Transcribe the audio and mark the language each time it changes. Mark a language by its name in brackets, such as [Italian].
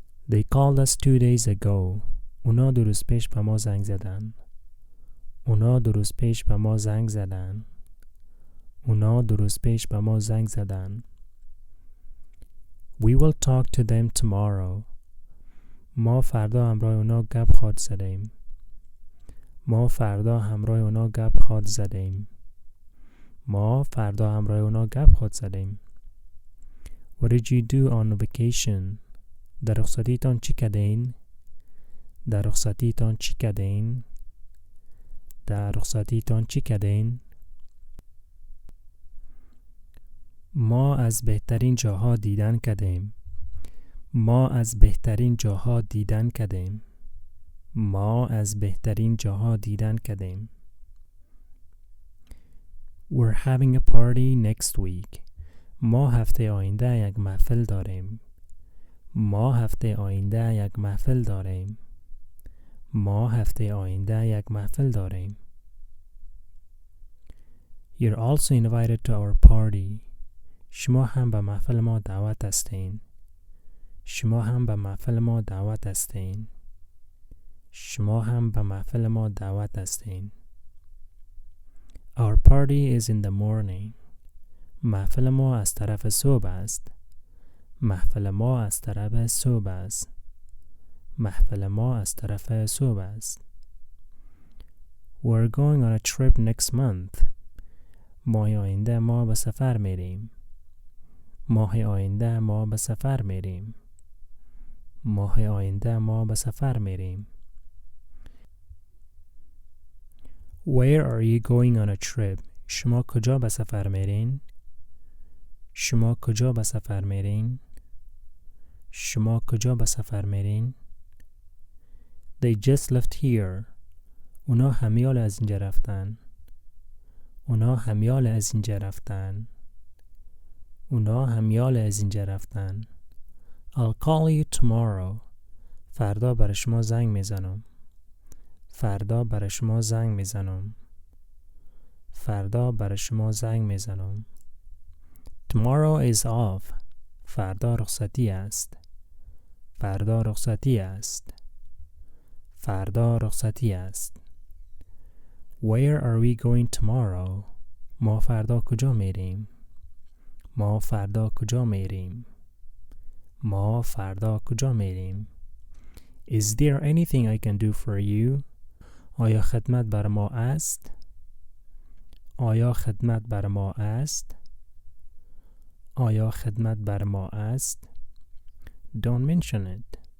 [English] They called us 2 days ago. [Persian] اونا 2 روز پیش به ما زنگ زدن. اونا 2 روز پیش به ما زنگ زدن. اونا 2 روز پیش به ما زنگ زدن. [English] We will talk to them tomorrow. [Persian] ما فردا همراه اونا گپ خواهد زدیم. ما فردا همراه اونا گپ خواهد زدیم. ما فردا همراه اونا گپ خواهد زدیم. [English] What did you do on vacation? [Persian] در رخصتیتان چی کردین؟ در رخصتیتان چی کردین؟ در رخصتیتان چی کردین؟ ما از بهترین جاها دیدن کردیم. ما از بهترین جاها دیدن کردیم. ما از بهترین جاها دیدن کردیم. [English] We're having a party next week. [Persian] ما هفته آینده یک محفل داریم. ما هفته آینده یک محفل داریم. ما هفته آینده یک محفل داریم. [English] You're also invited to our party. [Persian] شما هم به محفل ما دعوت هستین. شما هم به محفل ما دعوت هستین. شما هم به محفل ما دعوت هستین. [English] Our party is in the morning. [Persian] محفل ما از طرف صبح است. محفل ما از طرف صبح است. محفل ما از طرف صبح است. [English] We're going on a trip next month. [Persian] ماه آینده ما به سفر میریم. ماه آینده ما به سفر میریم. ماه آینده ما به سفر میریم. [English] Where are you going on a trip? [Persian] شما کجا به سفر میرین؟ شما کجا به سفر میرین؟ شما کجا به سفر میرین؟ [English] They just left here. [Persian] اونا همیال از اینجا رفتن. اونا همیال از اینجا رفتن. اونا همیال از اینجا رفتن. [English] I'll call you tomorrow. [Persian] فردا برای شما زنگ میزنم. فردا برای شما زنگ میزنم. فردا برای شما زنگ میزنم. [English] Tomorrow is off. [Persian] فردا رخصتی است. فردا رخصتی است. فردا رخصتی است. [English] Where are we going tomorrow? [Persian] ما فردا کجا میریم؟ ما فردا کجا میریم؟ ما فردا کجا میریم؟ [English] Is there anything I can do for you? [Persian] آیا خدمت بر ما است؟ آیا خدمت بر ما است؟ آیا خدمت بر ما است؟ [English] Don't mention it.